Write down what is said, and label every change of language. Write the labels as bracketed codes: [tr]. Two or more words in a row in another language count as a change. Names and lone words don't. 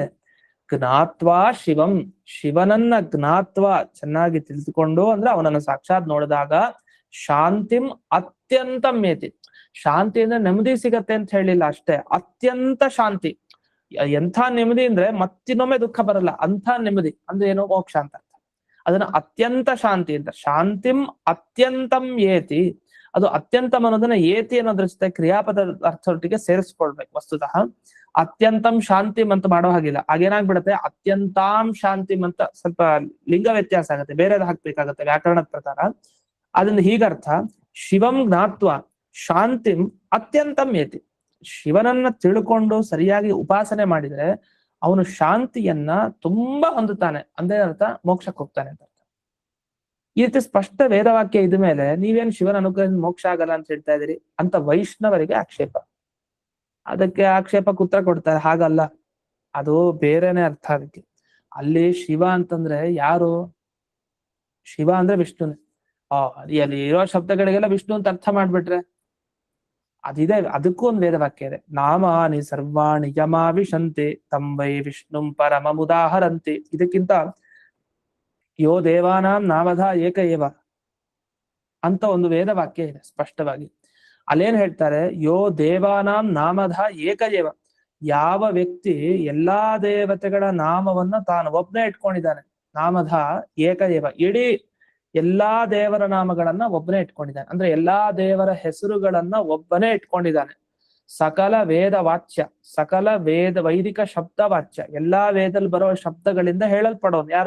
[sa] ಜ್ಞಾತ್ವಾ ಶಿವಂ, [kn] ಶಿವನನ್ನ ಜ್ಞಾತ್ವಾ ಚೆನ್ನಾಗಿ ತಿಳಿದುಕೊಂಡು ಅಂದ್ರೆ ಅವನನ್ನ ಸಾಕ್ಷಾತ್ ನೋಡಿದಾಗ [sa] ಶಾಂತಿಂ ಅತ್ಯಂತ ಮೇತಿ, [kn] ಶಾಂತಿ ಅಂದ್ರೆ ನೆಮ್ಮದಿ ಸಿಗತ್ತೆ ಅಂತ ಹೇಳಿಲ್ಲ ಅಷ್ಟೇ, ಅತ್ಯಂತ ಶಾಂತಿ. ಎಂಥ ನೆಮ್ಮದಿ ಅಂದ್ರೆ ಮತ್ತಿನ್ನೊಮ್ಮೆ ದುಃಖ ಬರಲ್ಲ ಅಂಥ ನೆಮ್ಮದಿ ಅಂದ್ರೆ ಏನೋ ಮೋಕ್ಷ ಅಂತ ಅರ್ಥ. ಅದನ್ನ ಅತ್ಯಂತ ಶಾಂತಿ ಅಂತ, [sa] ಶಾಂತಿಂ ಅತ್ಯಂತಂ ಏತಿ, [kn] ಅದು ಅತ್ಯಂತಂ ಅನ್ನೋದನ್ನ ಏತಿ ಅನ್ನೋದ್ರ ಜೊತೆ ಕ್ರಿಯಾಪದ ಅರ್ಥದೊಟ್ಟಿಗೆ ಸೇರಿಸ್ಕೊಳ್ಬೇಕು. ವಸ್ತುತಃ [sa] ಅತ್ಯಂತಂ ಶಾಂತಿಂ [kn] ಅಂತ ಮಾಡೋ ಹಾಗಿಲ್ಲ, ಹಾಗೇನಾಗ್ಬಿಡತ್ತೆ [sa] ಅತ್ಯಂತಾಂ ಶಾಂತಿಂ [kn] ಅಂತ ಸ್ವಲ್ಪ ಲಿಂಗ ವ್ಯತ್ಯಾಸ ಆಗುತ್ತೆ, ಬೇರೆದ್ ಹಾಕ್ಬೇಕಾಗತ್ತೆ ವ್ಯಾಕರಣದ ಪ್ರಕಾರ. ಅದನ್ನ ಹೀಗರ್ಥ, [sa] ಶಿವಂ ಜ್ಞಾತ್ವ ಶಾಂತಿಂ ಅತ್ಯಂತಂ ಏತಿ, [kn] ಶಿವನನ್ನ ತಿಳ್ಕೊಂಡು ಸರಿಯಾಗಿ ಉಪಾಸನೆ ಮಾಡಿದ್ರೆ ಅವನು ಶಾಂತಿಯನ್ನ ತುಂಬಾ ಹೊಂದುತ್ತಾನೆ ಅಂದ್ರೆ ಅರ್ಥ ಮೋಕ್ಷಕ್ಕೆ ಹೋಗ್ತಾನೆ ಅಂತ ಅರ್ಥ. ಈ ರೀತಿ ಸ್ಪಷ್ಟ ವೇದವಾಕ್ಯ ಇದ ಮೇಲೆ ನೀವೇನ್ ಶಿವನ ಅನುಗ್ರಹದಿಂದ ಮೋಕ್ಷ ಆಗಲ್ಲ ಅಂತ ಹೇಳ್ತಾ ಇದೀರಿ ಅಂತ ವೈಷ್ಣವರಿಗೆ ಆಕ್ಷೇಪ. ಅದಕ್ಕೆ ಆಕ್ಷೇಪಕ್ಕೆ ಉತ್ತರ ಕೊಡ್ತಾರೆ, ಹಾಗಲ್ಲ, ಅದು ಬೇರೆನೆ ಅರ್ಥ. ಅದಕ್ಕೆ ಅಲ್ಲಿ ಶಿವ ಅಂತಂದ್ರೆ ಯಾರು? ಶಿವ ಅಂದ್ರೆ ವಿಷ್ಣುನೆ. ಅಲ್ಲಿ ಇರೋ ಶಬ್ದಗಳಿಗೆಲ್ಲ ವಿಷ್ಣು ಅಂತ ಅರ್ಥ ಮಾಡ್ಬಿಟ್ರೆ ಅದಿದೆ. ಅದಕ್ಕೂ ಒಂದು ವೇದವಾಕ್ಯ ಇದೆ, [sa] ನಾಮಾನಿ ಸರ್ವಾಣಿ ಯಮಾವಿಶಂತೆ ತಂ ವೈ ವಿಷ್ಣುಂ ಪರಮಮುದಾಹರಂತೆ. [kn] ಇದಕ್ಕಿಂತ [sa] ಯೋ ದೇವಾನಾಂ ನಾಮಧ ಏಕ ಏವ [kn] ಅಂತ ಒಂದು ವೇದವಾಕ್ಯ ಇದೆ ಸ್ಪಷ್ಟವಾಗಿ. ಅಲ್ಲೇನ್ ಹೇಳ್ತಾರೆ? [sa] ಯೋ ದೇವಾನಾಂ ನಾಮಧ ಏಕ ಏವ, [kn] ಯಾವ ವ್ಯಕ್ತಿ ಎಲ್ಲಾ ದೇವತೆಗಳ ನಾಮವನ್ನ ತಾನು ಒಬ್ನೇ ಇಟ್ಕೊಂಡಿದ್ದಾನೆ, [sa] ನಾಮಧ ಏಕ ಏವ, [kn] ಇಡೀ ಎಲ್ಲಾ ದೇವರ ನಾಮಗಳನ್ನ ಒಬ್ಬನೇ ಇಟ್ಕೊಂಡಿದ್ದಾನೆ. ಅಂದ್ರೆ ಎಲ್ಲಾ ದೇವರ ಹೆಸರುಗಳನ್ನ ಒಬ್ಬನೇ ಇಟ್ಕೊಂಡಿದ್ದಾನೆ. ಸಕಲ ವೇದ ವಾಚ್ಯ, ಸಕಲ ವೈದಿಕ ಶಬ್ದ ವಾಚ್ಯ, ಎಲ್ಲಾ ವೇದದಲ್ಲಿ ಬರೋ ಶಬ್ದಗಳಿಂದ ಹೇಳಲ್ಪಡೋನು ಯಾರು?